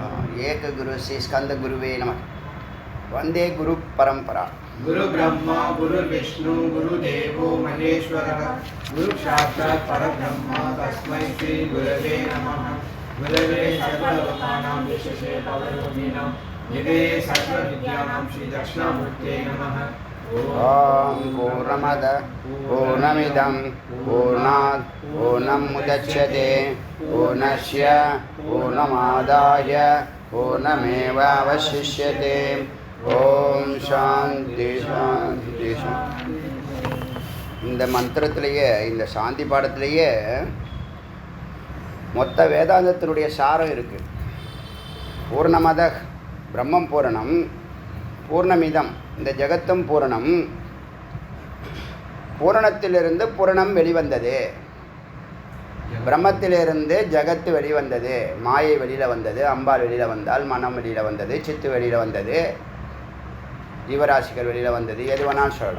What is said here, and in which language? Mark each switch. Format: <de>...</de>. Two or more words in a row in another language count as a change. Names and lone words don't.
<sa>एक गुरु श्री स्कन्द गुरवे नम. वन्दे गुरु परम्परा. गुरु ब्रह्मा गुरु विष्णु गुरु देवो महेश्वरः गुरु साक्षात् परब्रह्म तस्मै श्री गुरवे नमः. गुरवे सर्वलोकानां विशेषे भवरोगिणां निधये सर्वविद्यानां श्री दक्षिणामूर्ते नमः. ओम पूर्णमद पूर्णमिदं पूर्णात् पूर्णमुदच्यते पूर्णस्य पूर्णमादाय पूर्णमेवावशिष्यते. ओम् शान्ति शान्ति शान्ति.</sa> <ta>இந்த மந்திரத்திலேயே, இந்த சாந்தி பாடத்திலேயே மொத்த வேதாந்தத்தினுடைய சாரம் இருக்குது. பூர்ணமத பிரம்மம் பூரணம், பூர்ணமிதம் இந்த ஜெகத்தும் பூரணம், பூரணத்திலிருந்து பூரணம் வெளிவந்தது, பிரம்மத்திலிருந்து ஜகத்து வெளிவந்தது, மாயை வெளியில் வந்தது, அம்பாள் வெளியில் வந்தால் மனம் வெளியில் வந்தது, சித்து வெளியில் வந்தது, ஜீவராசிகள் வெளியில் வந்தது, எது வேணாலும் சொல்லலாம்.</ta>